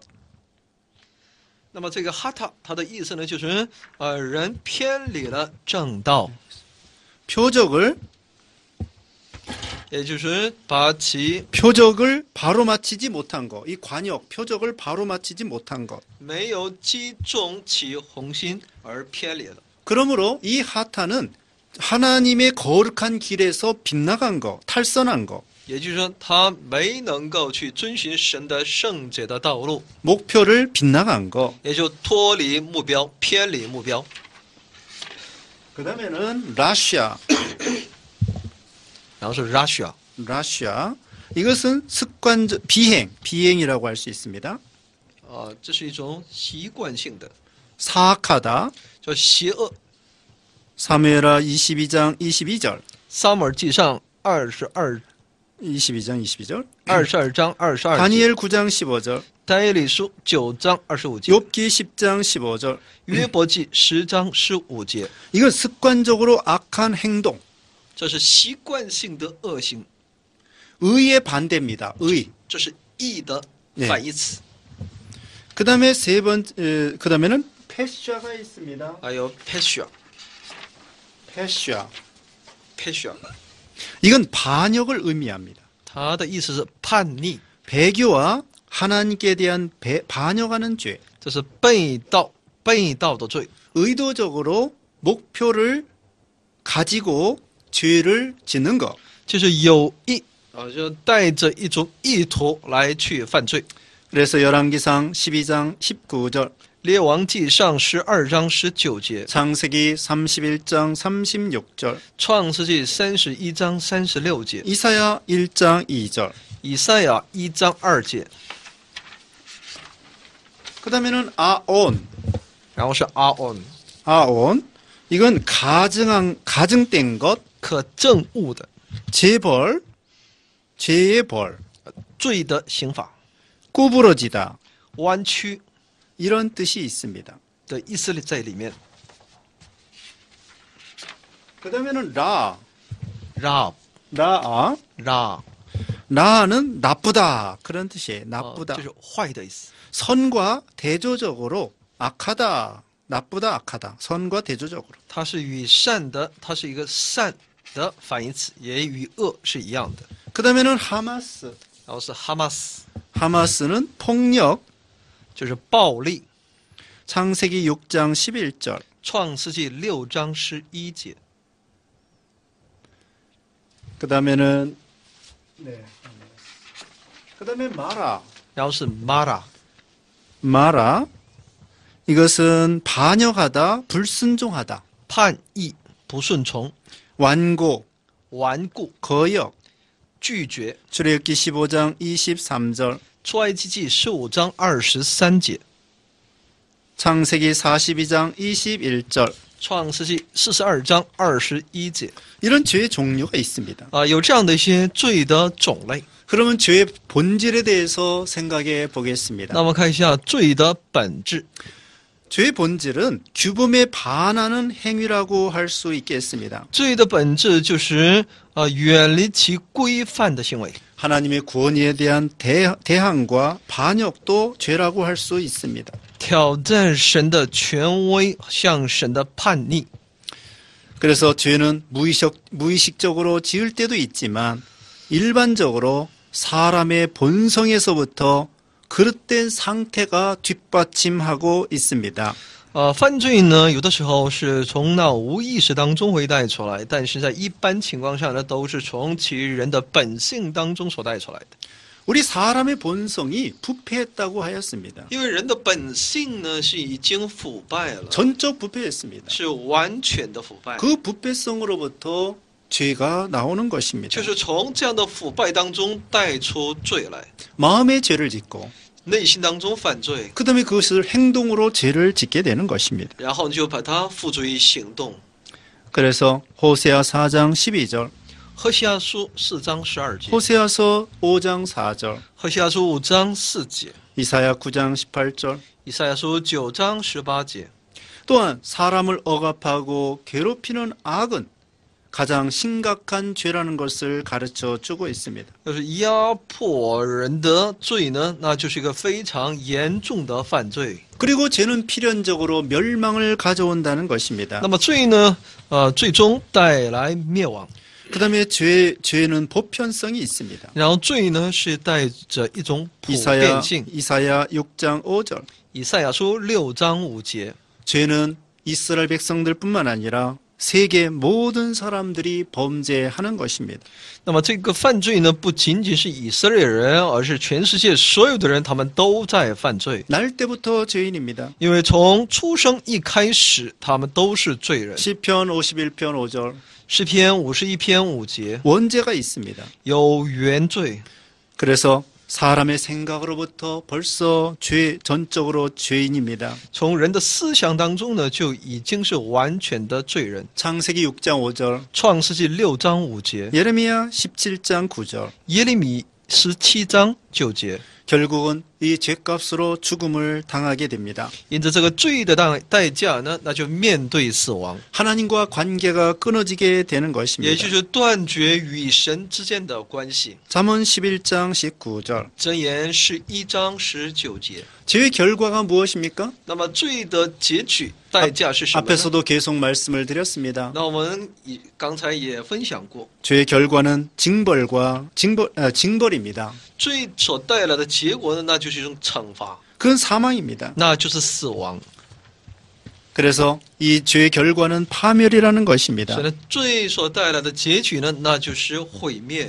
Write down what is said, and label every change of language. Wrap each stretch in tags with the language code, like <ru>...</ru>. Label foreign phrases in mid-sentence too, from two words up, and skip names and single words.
<zh>那么这个哈塔，它的意思呢就是人偏离了正道，</zh> <ko>표적을</ko> <zh>也就是把其</zh> <ko>표적을 바로 맞히지 못한 것. 이 관역 표적을 바로 맞히지 못한 것.</ko> <zh>没有击中其红心而偏离了。</zh> <ko>그러므로 이 하타는 하나님의 거룩한 길에서 빗나간 것, 탈선한 것.</ko> <zh>也就是说，他没能够去遵循神的圣洁的道路，</zh> <ko>목표를 빗나간 것.</ko> <zh>也就脱离目标、偏离目标。</zh> <ko>그다음에는 라시아.</ko> <zh>然后是 Russia，</zh> <ko>라시아. 이것은 습관적 비행이라고 할 수 있습니다.</ko> <zh>这是一种习惯性的，</zh> <ko>사악하다.</ko> <zh>叫邪恶。</zh> <ko>사무엘하 22장 22절.</ko> <zh>撒母耳记上22</zh> <ko>22장 22절.</ko> <zh>章22节，</zh> <ko>다니엘 9장 15절.</ko> <zh>但以理书9章25节，</zh> <ko>욥기 10장 15절.</ko> <zh>约伯记10章15节，</zh> <ko>이건 습관적으로 악한 행동.</ko> <zh>这是习惯性的恶行，</zh> <ko>의의 반대입니다. 의.</ko> <zh>这是义的</zh> <ko>네</ko> <zh>反义词。</zh> <ko>그다음에 그다음에는 패샤가 있습니다.</ko> <zh>还有 pesha，</zh> <ko>패샤.</ko> <zh>pesha，</zh> <ko>이건 반역을 의미합니다.</ko> <zh>它的意思是叛逆，</zh> <ko>배교와 하나님께 대한 반역하는 죄.</ko> <zh>这是背道的罪。</zh> <ko>의도적으로 목표를 가지고 죄를 짓는 것.</ko> <zh>就是有意就带着一种意图来去犯罪。</zh> <ko>그래서 열왕기상 12장 19절,</ko> <zh>列王记上12章19节，</zh> <ko>창세기 31장 36절,</ko> <zh>创世纪31章36节，</zh> <ko>이사야 1장 2절.</ko> <zh>以赛亚1章2节，</zh> <ko>그다음에는 아온.</ko> <zh>然后是阿 on，</zh> <ko>아온. 이건 가증된 것,</ko> <zh>可证物的</zh> <ko>재벌, 죄의 벌,</ko> <zh>罪的刑罚，</zh> <ko>구부러지다.</ko> <zh>弯曲</zh> <ko>이런 뜻이 있습니다.</ko> <zh>的意思在里面。</zh> <ko>그다음에는 라. 라 라아.</ko> <zh>拉</zh> <ko>라는 나쁘다. 그런 뜻이에요. 나쁘다.</ko> <zh>就是坏的意思。</zh> <ko>선과 대조적으로 악하다. 나쁘다, 악하다. 선과 대조적으로.</ko> <zh>它是与善的，它是一个善的反义词，也与恶是一样的。</zh> <ko>그다음에는 하마스.</ko> <zh>然后是哈马斯，</zh> <ko>하마스는 폭력.</ko> <zh>就是暴力。</zh> <ko>창세기 6장 11절.</ko> <zh>创世纪6章11节，</zh> <ko>그다음에는 그다음에 마라.</ko> <zh>然后是 마라，</zh> <ko>마라. 이것은 반역하다, 불순종하다.</ko> <zh>叛逆、不顺从、</zh> <ko>완고,</ko> <zh>顽固、</zh> <ko>거역.</ko> <zh>拒绝。</zh> <ko>출애굽기 15장 23절.</ko> <zh>出埃及记15章23节，</zh> <ko>창세기 42장 21절.</ko> <zh>创世纪42章21节，</zh> <ko>이런 죄의 종류가 있습니다.</ko> <zh>有这样的一些罪的种类。</zh> <ko>그러면 죄의 본질에 대해서 생각해 보겠습니다.</ko> <zh>那么看一下罪的本质。</zh> <ko>죄의 본질은 규범에 반하는 행위라고 할 수 있겠습니다.</ko> <zh>罪的本质就是远离其规范的行为。</zh> <ko>하나님의 구원에 대한 대항과 반역도 죄라고 할 수 있습니다.</ko> <zh>挑战神的权威，向神的叛逆。</zh> <ko>그래서 죄는 무의식적으로 지을 때도 있지만 일반적으로 사람의 본성에서부터 그릇된 상태가 뒷받침하고 있습니다.</ko> <zh>犯罪呢，有的时候是从那无意识当中会带出来，但是在一般情况下呢，都是从其人的本性当中所带出来的。</zh> <ko>우리 사람의 본성이 부패했다고 하였습니다.</ko> <zh>因为人的本性呢是已经腐败了，</zh> <ko>전적 부패했습니다.</ko> <zh>是完全的腐败，</zh> <ko>그 부패성으로부터 죄가 나오는 것입니다.</ko> <zh>就是从这样的腐败当中带出罪来，</zh> <ko>마음의 죄를 짓고</ko> <zh>内心当中犯罪，</zh> <ko>그 다음에 그것을 행동으로 죄를 짓게 되는 것입니다.</ko> <zh>然后你就把它付诸于行动。</zh> <ko>그래서 호세아 4장 12절,</ko> <zh>何西阿书4章12节，</zh> <ko>호세아서 5장 4절,</ko> <zh>何西阿书5章4节，</zh> <ko>이사야 9장 18절,</ko> <zh>以赛亚书9章18节。</zh> <ko>또한 사람을 억압하고 괴롭히는 악은 가장 심각한 죄라는 것을 가르쳐 주고 있습니다.</ko> <zh>要是压迫人的罪呢，那就是一个非常严重的犯罪。</zh> <ko>그리고 죄는 필연적으로 멸망을 가져온다는 것입니다.</ko> <zh>那么罪呢，最终带来灭亡。</zh> <ko>그 다음에 죄는 보편성이 있습니다.</ko> <zh>然后罪呢是带着一种普遍</zh> <ko>이사야</ko> <zh>性。</zh> <ko>6장 5절.</ko> <zh>以赛亚书6章5节，</zh> <ko>죄는 이스라엘 백성들뿐만 아니라 세계 모든 사람들이 범죄하는 것입니다.</ko> <zh>那么这个犯罪呢，不仅仅是以色列人，而是全世界所有的人，他们都在犯罪。</zh> <ko>날 때부터 죄인입니다.</ko> <zh>因为从出生一开始，他们都是罪人。</zh> <ko>시편 51편 5절.</ko> <zh>诗篇51篇5节</zh> <ko>원죄가 있습니다.</ko> <zh>有原罪，</zh> <ko>그래서 사람의 생각으로부터 벌써 전적으로 죄인입니다.</ko> <zh>从人的思想当中呢，就已经是完全的罪人。</zh> <ko>창세기 6장 5절,</ko> <zh>创世纪6章5节，</zh> <ko>예레미야 17장 9절.</ko> <zh>耶利米17章9节。</zh> <ko>결국은 이 죄값으로 죽음을 당하게 됩니다.</ko> <zh>因着这个罪的代价呢，那就面对死亡，</zh> <ko>하나님과 관계가 끊어지게 되는</ko> <zh>也</zh> <ko>것입니다.</ko> <zh>就是断绝与神之间的关系。</zh> <ko>잠언 11장 19절.</ko> <zh>箴言11章19节。</zh> <ko>죄의 결과가 무엇입니까?</ko> <zh>那么罪的结局代价是什么呢？</zh> <ko>앞에서도 계속 말씀을 드렸습니다.</ko> <zh>那我们刚才也分享过，</zh> <ko>죄의 결과는 징벌입니다.</ko> <zh>罪所带来的结果呢，那就是一种惩罚，</zh> <ko>그건 사망입니다.</ko> <zh>那就是死亡。</zh> <ko>그래서 이 죄의 결과는 파멸이라는 것입니다.</ko> <zh>所以呢，罪所带来的结局呢，那就是毁灭。</zh>